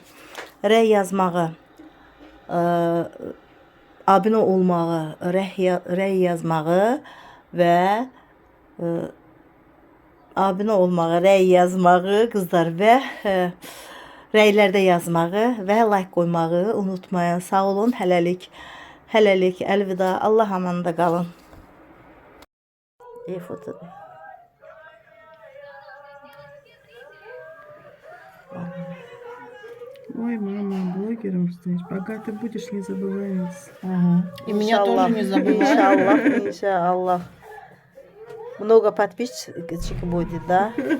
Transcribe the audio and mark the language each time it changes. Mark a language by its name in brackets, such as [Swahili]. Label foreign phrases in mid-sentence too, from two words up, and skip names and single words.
[Azerbaijani] Rəy yazmağı, abunə olmağı, rəy yazmağı və abunə olmağı, rəy yazmağı qızlar və rəylərdə yazmağı və like qoymağı unutmayın. Sağ olun. Hələlik, əlvida. Allah amanında qalın. İyi fotodur. [Russian] Ой, мама, блогером станешь. Пока ты будешь, не забывай нас. И меня тоже не забывай. [Azerbaijani] İnşallah. [Russian] Много подписчиков будет, да?